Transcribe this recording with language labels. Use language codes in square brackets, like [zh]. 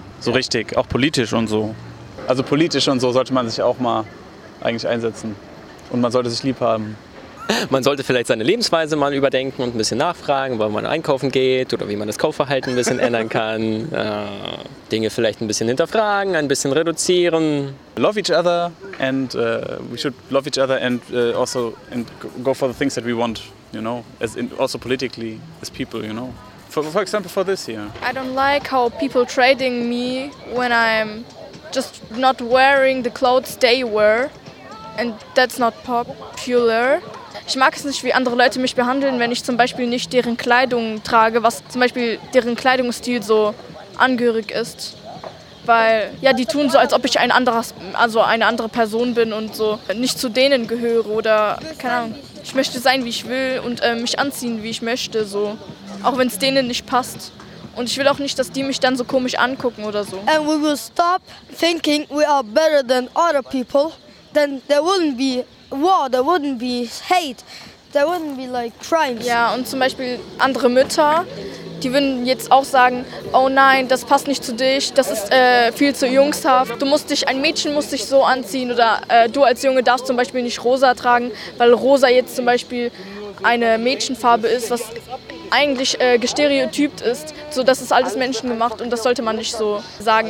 [de] So richtig, auch politisch und so. Also politisch und so sollte man sich auch mal eigentlich einsetzen. Und man sollte sich lieb haben. Man sollte vielleicht seine Lebensweise mal überdenken und ein bisschen nachfragen, wo man einkaufen geht oder wie man das Kaufverhalten ein bisschen ändern kann. Dinge vielleicht ein bisschen hinterfragen, ein bisschen reduzieren. [en] Love each other and we should love each other and also and go for the things that we want, you know, as in, also politically, as people, you know. For example, for this year. I don't like how people trading me when I'm just not wearing the clothes they wear. And that's not popular. [de] Ich mag es nicht, wie andere Leute mich behandeln, wenn ich zum Beispiel nicht deren Kleidung trage, was zum Beispiel deren Kleidungsstil so angehörig ist. Weil, ja, die tun so, als ob ich eine andere Person bin und so nicht zu denen gehöre oder, keine Ahnung. Ich möchte sein, wie ich will und mich anziehen, wie ich möchte, so. Auch wenn es denen nicht passt. Und ich will auch nicht, dass die mich dann so komisch angucken oder so. [en] And we will stop thinking we are better than other people. Then there wouldn't be war, there wouldn't be hate, there wouldn't be like crimes. [de] Ja, und zum Beispiel andere Mütter, die würden jetzt auch sagen, oh nein, das passt nicht zu dich, das ist viel zu jungshaft, du musst dich, ein Mädchen muss dich so anziehen oder du als Junge darfst zum Beispiel nicht rosa tragen, weil rosa jetzt zum Beispiel eine Mädchenfarbe ist, was eigentlich gestereotypt ist, so dass es alles Menschen gemacht und das sollte man nicht so sagen.